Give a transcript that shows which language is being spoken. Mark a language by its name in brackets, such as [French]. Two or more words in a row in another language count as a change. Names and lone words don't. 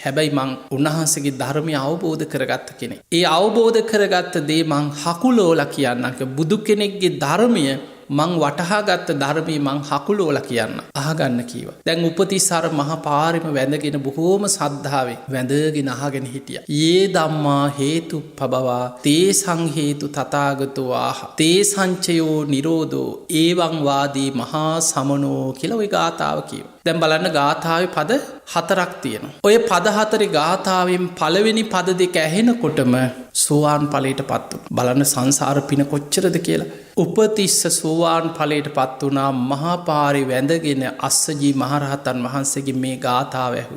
[Sinhala] හැබැයි මං උන්වහන්සේගේ ධර්මය අවබෝධ කරගත්ත කෙනෙක්. ඒ අවබෝධ කරගත්ත දේ මං හකුලෝලා කියන්නක බුදු කෙනෙක්ගේ ධර්මය මං වටහාගත්ත ධර්මයේ මං හකුලෝලා කියන්න. අහගන්න කීවා. දැන් උපතිස්සර මහා පාරෙම වැඳගෙන බොහෝම සද්ධාවෙන් වැඳගෙන අහගෙන හිටියා. [Pali] යේ ධම්මා හේතුප්පබවා තේසං හේතු තථාගතෝ ආහ. තේසංචයෝ නිරෝධෝ එවං වාදී මහා සමනෝ [Sinhala] කියලා ওই ගාථාව කියනවා. දැන් බලන්න ගාථාවේ පද 4ක් තියෙනවා. ඔය පද 4 ගාථාවෙන් පළවෙනි පද දෙක ඇහෙනකොටම සෝවාන් ඵලයටපත් වුණා. බලන්න සංසාර පින කොච්චරද කියලා. උපතිස්ස සෝවාන් ඵලයටපත් වුණා මහා පාරේ වැඳගෙන අස්සජී මහරහතන් වහන්සේගේ මේ ගාථාව ඇහුවා.